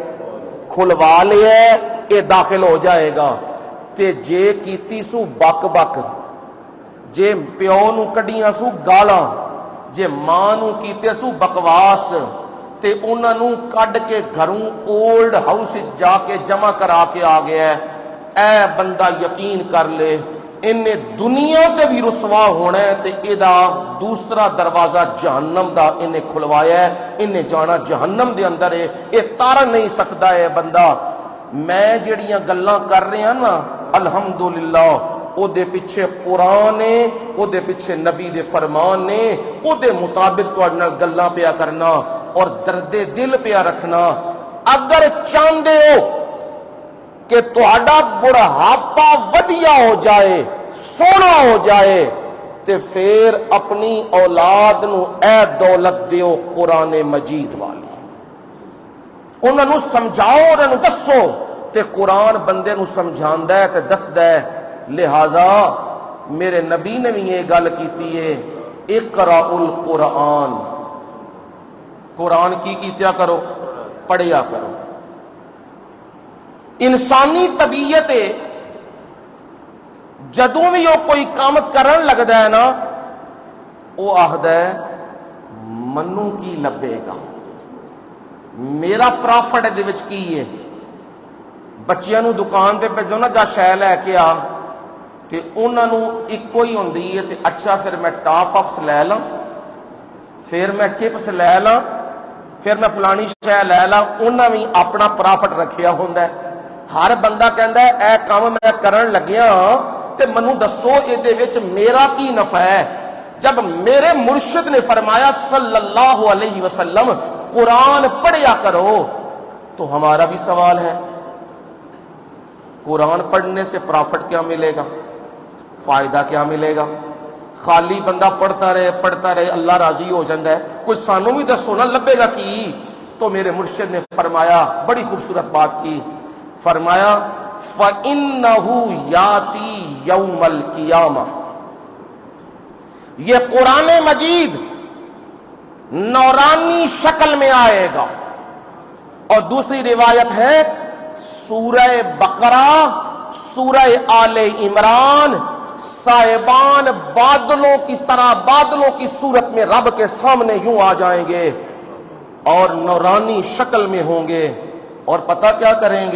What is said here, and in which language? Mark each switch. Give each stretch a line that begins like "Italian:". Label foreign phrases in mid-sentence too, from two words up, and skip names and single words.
Punjabi: کھلوا لیا ہے، اے داخل ہو جائے گا، تے جے کیتی سو بک بک، جے پیو نو کڈیاں سو گالاں، جے ماں نو کیتے سو بکواس، تے انہاں نوں کڈ کے گھروں
English: old house
Punjabi: جا کے جمع کرا کے آ گیا ہے۔ اے بندہ یقین کر لے انہیں دنیا تے بھی رسوا ہونا ہے تے ادا دوسرا دروازہ جہنم دا انہیں کھلوایا ہے، انہیں جانا جہنم دے اندر ہے، یہ تار نہیں سکتا ہے بندہ۔ میں جڑیاں گلاں کر رہے ہیں نا الحمدللہ او دے پیچھے قرآن نے، او دے پیچھے نبی دے فرمان نے، او دے مطابق تہاڈے نال گلاں پیا کرنا اور درد دل پیا رکھنا۔ اگر چاہندے ہو کہ تہاڈا بڑھاپا ودیا ہو جائے، سونا ہو جائے، تے پھر اپنی اولاد نو اے دولت دیو قرآن مجید والی، انہاں نو سمجھاؤ، انہاں نو دسو، تے قرآن بندے نو سمجھاندا ہے تے دسدا ہے۔ لہذا میرے نبی نے بھی یہ گل کیتی ہے،
Arabic: اقرأ القرآن،
Punjabi: قرآن کی کیتیا کرو، پڑھیا کرو۔ انسانی طبیعت جدوں بھی وہ کوئی کام کرن لگدا ہے نا وہ آخدا ہے منوں کی لبے گا، میرا پرافٹ دے وچ کی ہے۔ بچیاں نو دکان تے بھیجو نا جا شے لے کے آ تے انہاں نو اکو ہی ہوندی ہے تے اچھا پھر میں ٹاپ اپس لے لاں، پھر میں چپس لے لاں، پھر میں فلانی شے لے لاں، انہاں بھی اپنا پرافٹ رکھیا ہوندا ہے۔ ہر بندہ کہندا ہے اے کام میں کرن لگیا تے منوں دسو اے دے وچ میرا کی نفع ہے۔
Urdu: جب میرے مرشد نے فرمایا
Arabic: صلی اللہ علیہ وسلم
Urdu: قرآن پڑھیا کرو تو ہمارا بھی سوال ہے قرآن پڑھنے سے پرافٹ کیا ملے گا، فائدہ کیا ملے گا؟ خالی بندہ پڑھتا رہے اللہ راضی ہو جاتا ہے،
Punjabi: کوئی سانوں بھی دسو نا لبے گا کی؟
Urdu: تو میرے مرشد نے فرمایا بڑی خوبصورت بات کی، فرمایا
Arabic: فَإِنَّهُ يَأْتِي يَوْمَ الْقِيَامَةِ،
Urdu: یہ قرآن مجید نورانی شکل میں آئے گا۔ اور دوسری روایت ہے سورہ بقرہ، سورہ آل عمران، صاحبان بادلوں کی طرح بادلوں کی صورت میں رب کے سامنے یوں آ جائیں گے اور نورانی شکل میں ہوں گے، اور پتہ کیا کریں گے؟